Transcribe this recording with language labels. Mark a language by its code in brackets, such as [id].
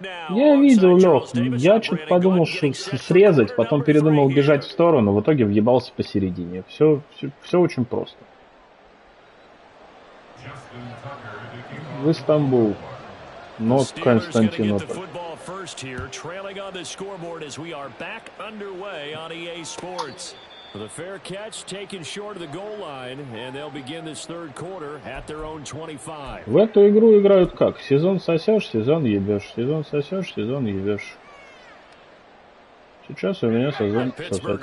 [ru] Я видел, Лёх, я что-то подумал, что срезать, потом передумал бежать в сторону, в итоге въебался посередине. Все очень просто. В Истамбул, но Константинополь. [en] First here, trailing on the scoreboard as we are back underway on EA Sports. The fair catch taken short of the goal line, and they'll begin this third quarter at their own 25. [ru] В эту игру играют как? Сезон сосешь, сезон ебешь. Сезон сосешь, сезон ебешь. Сейчас у меня сезон сосать.